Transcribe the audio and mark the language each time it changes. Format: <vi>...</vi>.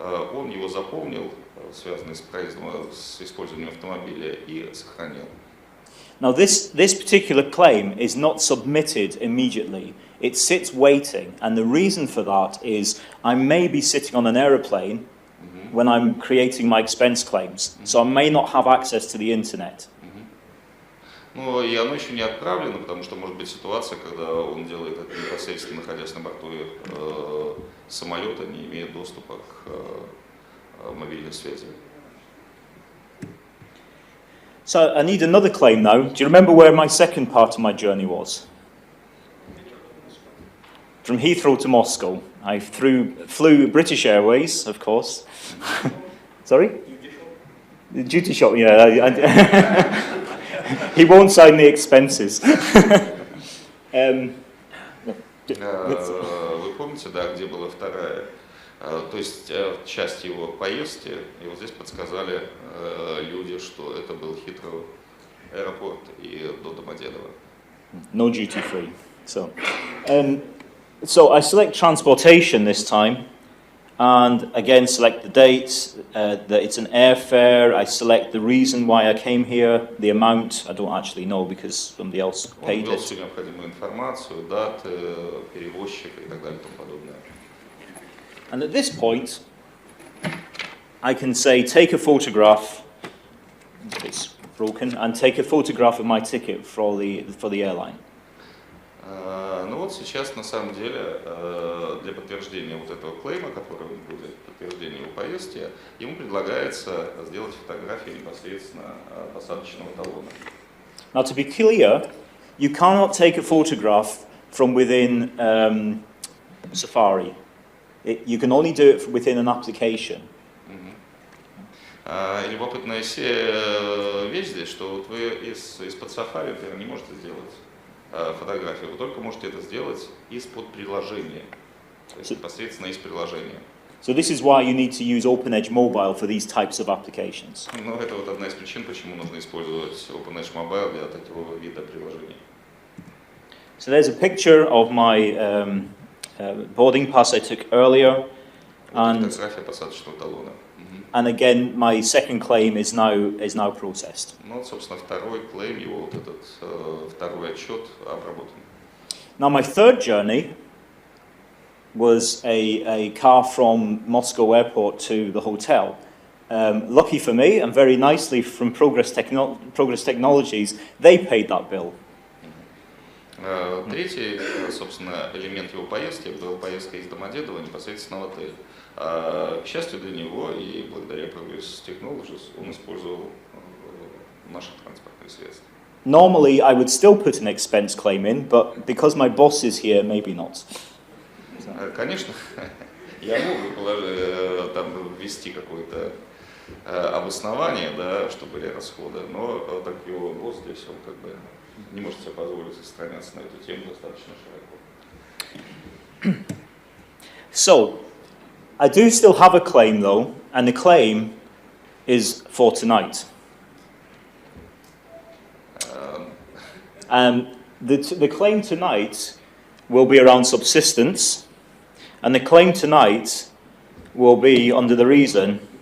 <ru>он его заполнил, связанный с проездом, с использованием автомобиля, и сохранил.</ru> <en>Now this particular claim is not submitted immediately. It sits waiting, and the reason for that is I may be sitting on an aeroplane when I'm creating my expense claims, so I may not have access to the internet.</en> <ru>Ну и оно еще не отправлено, потому что может быть ситуация, когда он делает это непосредственно находясь на борту самолета, не имея доступа к мобильной связи.</ru> <en>So I need another claim now. Do you remember where my second part of my journey was? From Heathrow to Moscow. I flew British Airways, of course. Sorry? Duty shop, yeah. He won't sign the expenses.</en> <ru>Вы помните, да, где была вторая? То есть часть его поездки, и вот здесь подсказали люди, что это был Heathrow аэропорт и до Домодедово.</ru> <en>No duty free. So I select transportation this time, and again select the date, that it's an airfare. I select the reason why I came here, the amount. I don't actually know because somebody else paid</en> <ru>Он ввел</ru> <en>it.</en> <ru>всю необходимую информацию, даты, перевозчика и так далее и тому подобное.</ru> <en>And at this point, I can say, take a photograph, if it's broken, and take a photograph of my ticket for the airline.</en> <ru>Ну вот сейчас на самом деле для подтверждения вот этого клейма, который будет подтверждение его поездки, ему предлагается сделать фотографию непосредственно посадочного талона.</ru> <en>Now to be clear, you cannot take a photograph from within Safari. You can only do it within an application.</en> <ru>И любопытная вещь здесь, что вот вы из-под Safari, например, не можете сделать фотографию, вы только можете это сделать из-под приложения, то есть непосредственно из приложения.</ru> <en>So this is why you need to use OpenEdge Mobile for these types of applications.</en> <ru>Ну, это вот одна из причин, почему нужно использовать OpenEdge Mobile для такого вида приложений.</ru> <en>So there's a picture of my boarding pass I took earlier, and again my second claim is now processed.</en> <ru>Ну, вот, собственно, второй клейм, его вот этот второй отчет обработан.</ru> <en>Now my third journey was a car from Moscow airport to the hotel. Lucky for me, and very nicely from Progress Technologies, they paid that bill.</en> <ru>Третий, собственно, элемент его поездки была поездка из Домодедова непосредственно в отель. К счастью для него и благодаря Progress Technologies он использовал наши транспортные средства.</ru> <en>Normally I would still put an expense claim in, but because my boss is here, maybe not.</en> <ru>Конечно, я мог бы там ввести какое-то обоснование, да, что были расходы, но так его босс здесь, он как бы не может себе позволить распространяться на эту тему достаточно широко.</ru> <en>So, I do still have a claim though, and the claim is for tonight. The claim tonight will be around subsistence, and the claim tonight will be under the reason</en>